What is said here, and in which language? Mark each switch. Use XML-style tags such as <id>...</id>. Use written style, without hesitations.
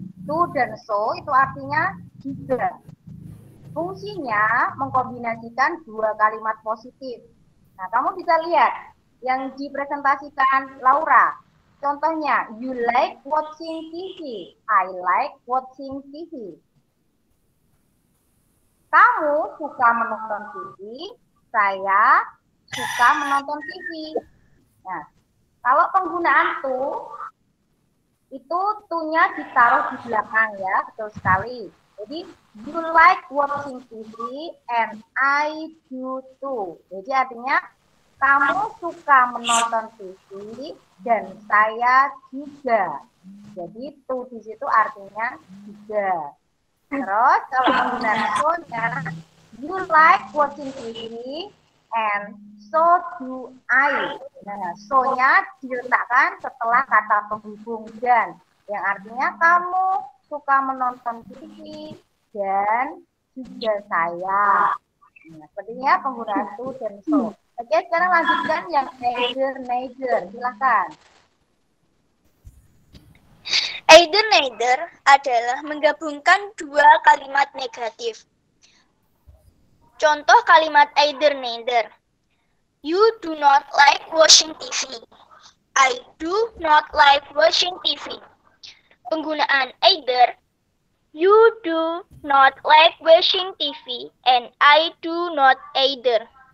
<id>To dan so itu artinya juga. Fungsinya mengkombinasikan dua kalimat positif. Nah, kamu bisa lihat yang dipresentasikan Laura. Contohnya,</id> <en>you like watching TV. I like watching TV.</en> <id>Kamu suka menonton TV. Saya suka menonton TV. Nah, kalau penggunaan to, itu to-nya ditaruh di belakang ya, betul sekali.</id> <en>Jadi, you like watching TV and I do too.</en> <id>Jadi artinya, kamu suka menonton TV dan saya juga. Jadi to di situ artinya juga. Terus kalau penggunaan so-nya,</id> <en>you like watching TV and so do I.</en> <id>Nah, so-nya diletakkan setelah kata penghubung dan, yang artinya kamu suka menonton TV dan juga saya. Nah, sepertinya penggunaan to dan so. Oke, sekarang lanjutkan yang either, neither. Silakan. Either, neither adalah menggabungkan dua kalimat negatif. Contoh kalimat either, neither.</id> <en>You do not like watching TV. I do not like watching TV. Penggunaan either. You do not like watching TV and I do not either.</en>